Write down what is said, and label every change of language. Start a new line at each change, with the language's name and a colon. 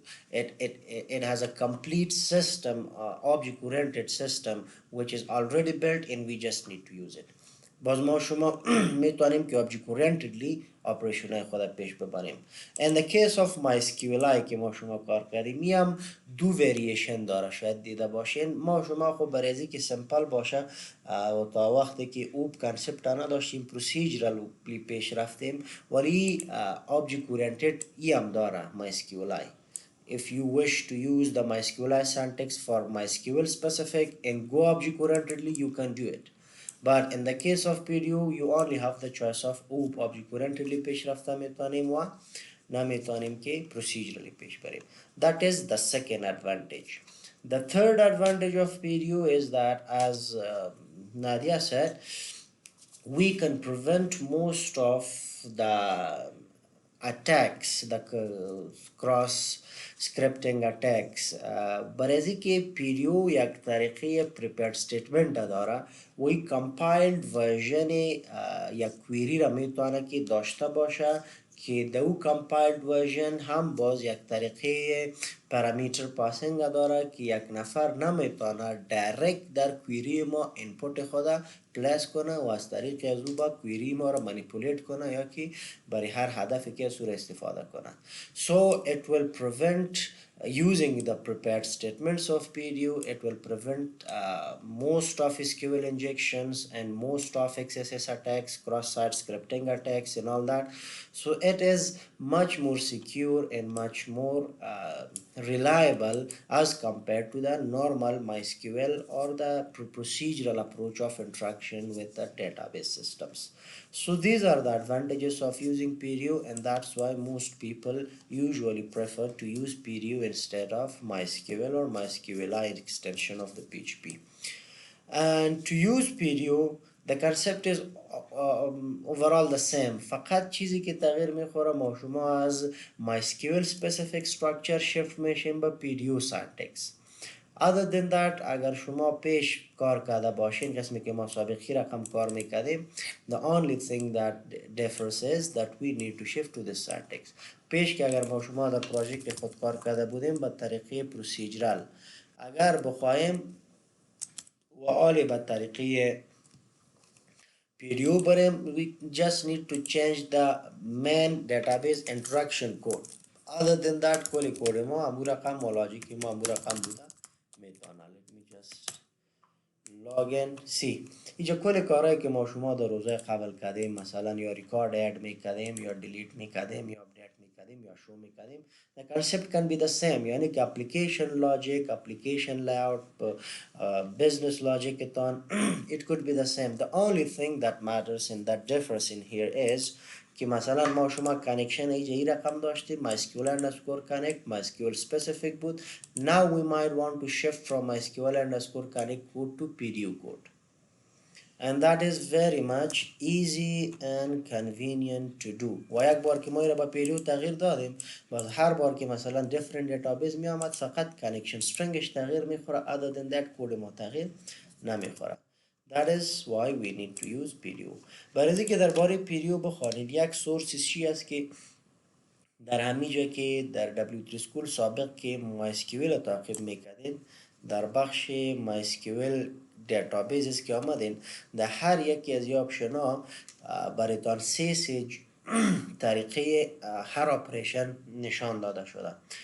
English: It has a complete system, object oriented system which is already built and we just need to use it.
Persian: باز ما شما میتونیم که object orientedly operation خود پیش ببریم.
English: In the case of MySQLi
Persian: که ما شما کار کردیم میم دو variation داره، شاید دیده باشین. ما شما خب برای که سمپل باشه و تا وقتی که OOP کانسپت نداشتیم procedurally پیش رفتیم ولی object oriented هم داره MySQLi.
English: If you wish to use the MySQLi syntax for MySQL specific and go object orientedly, you can do it. But in the case of PDO, you only have the choice of OOP object orientedly
Persian: پیش رفته میتونیم و نمیتونیم که procedurally پیش بریم.
English: That is the second advantage. The third advantage of PDO is that, as Nadia said, we can prevent most of the attacks, the cross scripting attacks.
Persian: برای که PDO یک طریقه prepared statement داره وی compiled version یک query را میتونه که داشته باشه که دو compiled version هم باز یک طریقه parameter passing داره که یک نفر نمیتونه direct در query ما input خود پلیس کنه و از طریق از او با query ما را manipulate کنه یا که برای هر هدفی که از او استفاده کنه.
English: So it will prevent using the prepared statements of PDO, it will prevent most of SQL injections and most of XSS attacks, cross-site scripting attacks and all that. So it is much more secure and much more reliable as compared to the normal MySQL or the procedural approach of interaction with the database systems. So these are the advantages of using PDO, and that's why most people usually prefer to use PDO instead of MySQL or MySQLi extension of the PHP. And to use PDO, the concept is overall the same.
Persian: فقط چیزی که تغییر میخوره ما شما از MySQL specific structure shift میشیم به PDO syntax.
English: other than that
Persian: اگر شما پیش کار کرده باشین قسمی که ما سابقی رقم کار میکردیم
English: the only thing that differs is that we need to shift to the syntax.
Persian: پیش که اگر ما شما در پروژکت خود کار کرده بودیم به طریقه پروسیجرال، اگر بخواهیم و آلی به طریقه PDO بریم
English: we just need to change the main database interaction code. other than that
Persian: کلی کود ما امو رقم و لاجیک ما امو رقم بوده میتونه.
English: let me just log in
Persian: سی اینجا کل کارهایی که ما شما در روزهای قبل کردیم، مثلا یا ریکارد اد میکردیم یا دیلیت میکردیم یا اپدیت میکردیم یا شو میکردیم،
English: the concept can be the same.
Persian: یعنی که
English: application logic, application layout, business logic تان it could be the same. the only thing that matters and that differs in here is
Persian: که مثلا ما شما کانکشن ایجا ای رقم داشتیم MySQL underscore connect MySQL specific بود.
English: now we might want to shift from MySQL underscore connect code to PDO code, and that is very much easy and convenient to do.
Persian: و یک بار که ما را با PDO تغییر دادیم باز هر بار که مثلا different database می آمد فقط connection stringش تغییر میخوره
English: other than that
Persian: کود ما تغییر نمیخوره.
English: That is why we need to use PDO.
Persian: برای اینکه درباره PDO بخوانید یک سورسش چی است که در همین جا که در W3 School سابق که MySQL تعقیب میکردین در بخش MySQL دیتابیسز که آمدین در هر یکی از این آپشن ها برایتان سه طریقه هر اپریشن نشان داده شده.